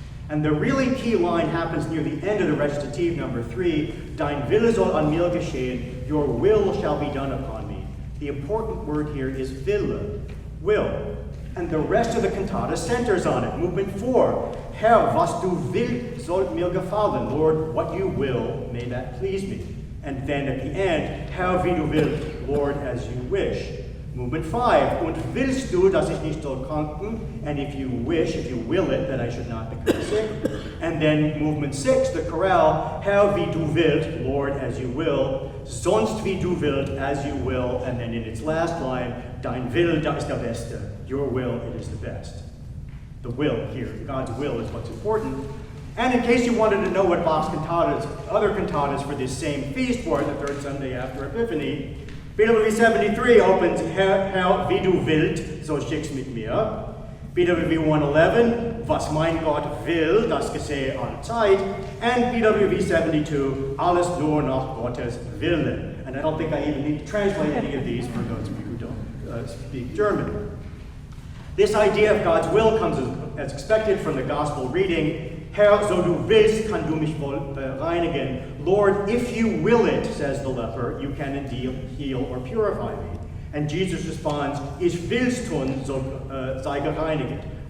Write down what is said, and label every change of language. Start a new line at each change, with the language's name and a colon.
English: And the really key line happens near the end of the recitative, number 3,
German: Dein Wille soll an mir geschehen,
English: your will shall be done upon me. The important word here is Wille, will. And the rest of the cantata centers on it.
German: Movement 4, Herr, was du willst, soll mir gefallen.
English: Lord, what you will, may that please me. And then at the end,
German: Herr, wie du willst,
English: Lord, as you wish.
German: Movement 5, und willst du, dass ich nicht soll kranken?
English: And if you wish, if you will it, that I should not become sick. And then movement 6, the chorale,
German: Herr, wie du willst,
English: Lord, as you will.
German: Sonst wie du willst,
English: as you will. And then in its last line,
German: Dein Wille, das ist der Beste.
English: Your will, it is the best. The will here, God's will is what's important. And in case you wanted to know what Bach's cantatas, other cantatas for this same feast were, the third Sunday after Epiphany, BWV 73 opens
German: Herr, wie du willst, so schick's mit mir. BWV 111, was mein Gott will, das geschehe allzeit. And BWV 72, alles nur nach Gottes Wille.
English: And I don't think I even need to translate any of these for those of you who don't speak German. This idea of God's will comes as expected from the gospel reading.
German: Herr, so du willst, kann du mich wohl reinigen.
English: Lord, if you will it, says the leper, you can indeed heal or purify me. And Jesus responds,
German: Ich will's tun, so sei gereinigt.